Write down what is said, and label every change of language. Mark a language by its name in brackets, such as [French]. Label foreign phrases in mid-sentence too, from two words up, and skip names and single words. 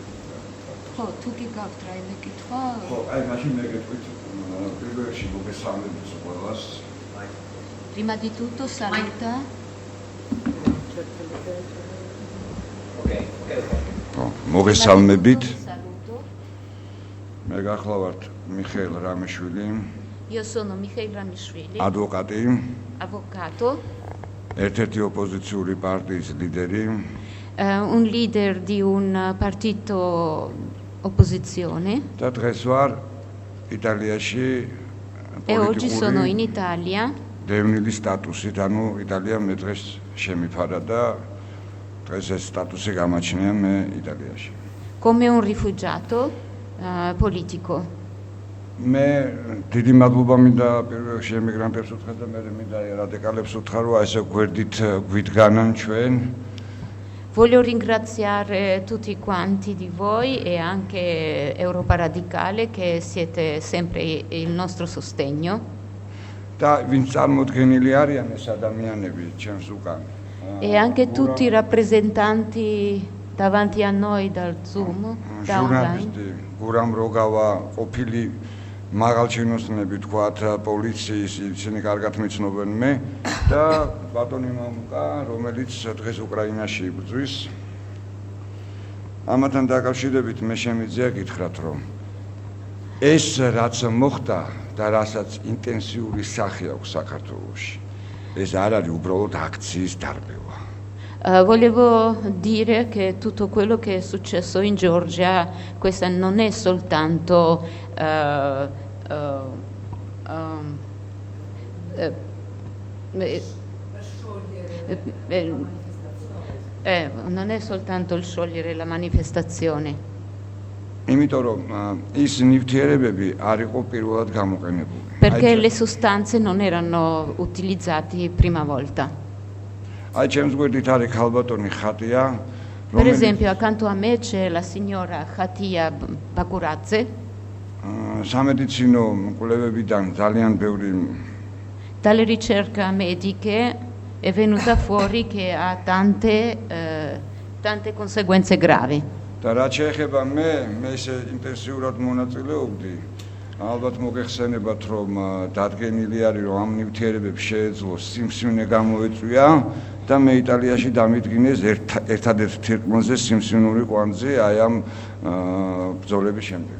[Italian] Tu che gavtraile che fa? Machine che tu per cibo che sanno di scuolas. Prima di tutto saluta. [Georgian] მოგესალმებით. [Italian] Saluto. [Georgian] მე გახლავართ მიხეილ რამიშვილი, [Italian] Io sono Michail Ramishvili, [Georgian] ადვოკატი, [Italian] avvocato, [Georgian] ერთ-ერთი ოპოზიციური პარტიის ლიდერი, [Italian] un leader di un partito opposizione [Georgian] და დღეს ვარ იტალიაში [Italian] e oggi sono in Italia [Georgian] დევნილი სტატუსით, ანუ იტალია მე დღეს შემიფარა და დღეს ეს სტატუსი გამაჩნია მე იტალიაში. [Italian] come un rifugiato politico. [Georgian] მე დიდი მადლობა მინდა პირველ რიგში ემიგრანტებს უთხრა და მე მინდა რადიკალებს უთხრა, რომ ესე გვერდით გვიდგანან ჩვენ. [Italian] Voglio ringraziare tutti quanti di voi e anche Europa Radicale che siete sempre il nostro sostegno. [Georgian] და ვინც წარმოდგენილი არიან ეს ადამიანები ჩემს უკან. [Italian] E anche tutti i rappresentanti davanti a noi dal Zoom, da online. [Georgian] Guram Rogava, ყოფილი მაღალჩინოსნები თქვათ პოლიციის, ისინი კარგად მიცნობენ მე და ბატონი მამუკა, რომელიც დღეს უკრაინაში იბრძვის. ამათან დაკავშირებით მე შემიძლია გითხრათ, რომ ეს რაც მოხდა და რასაც ინტენსიური სახე აქვს საქართველოში, ეს არ არის უბრალოდ აქციის დარბევა. [Italian] Volevo dire che tutto quello che è successo in Georgia, questa non è soltanto non è soltanto il sciogliere la manifestazione. [Georgian] იმიტომ რომ ის ნივთიერებები არ იყო პირველად გამოყენებული. [Italian] Perché le sostanze non erano utilizzate prima volta. [Georgian] აი ჩემს გვერდით არის ქალბატონი ხატია, [Italian] Per esempio, accanto a me c'è la signora Khatia Bakuradze. [Georgian] სამედიცინო კვლევებიდან ძალიან ბევრი [Italian] Dalle ricerche mediche è venuta fuori che ha tante conseguenze gravi. [Georgian] და რაც შეეხება მე ისე ინტენსიურად მონაწილეობდი, ალბათ მოგეხსენებათ რომ დადგენილი არის რომ ამ ნივთიერებებს შეეძლო სიმსივნე გამოეწვია და მე იტალიაში დამიდგინეს ერთადერთ თირკმელზე სიმსივნური კვანძი აი ამ ბრძოლების შემდეგ.